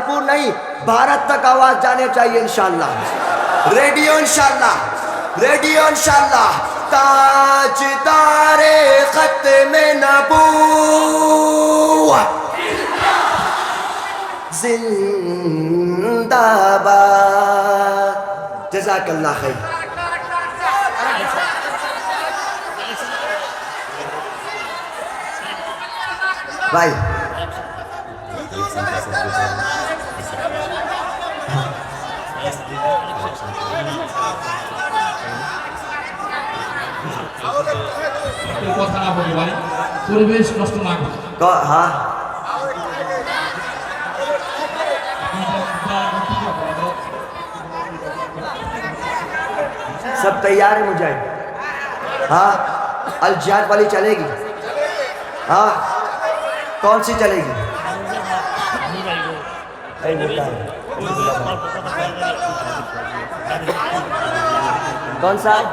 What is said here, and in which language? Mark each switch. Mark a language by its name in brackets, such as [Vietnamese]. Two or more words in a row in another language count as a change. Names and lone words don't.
[Urdu] پور نہیں بھارت تک آواز جانے چاہیے [Arabic] انشاءاللہ [Urdu] ریڈی ہو [Arabic] انشاءاللہ [Urdu] ریڈی ہو [Arabic] انشاءاللہ [Urdu] تاجدار ختم نبوت زندہ باد [Arabic] جزاک اللہ خیر [Urdu] بھائی [Bangla] কথা না বলি ভাই পরিবেশ নষ্ট না করে [Urdu] ہاں سب تیار ہیں مجاہد ہاں الجہاد والی چلے گی ہاں کون سی چلے گی کون سا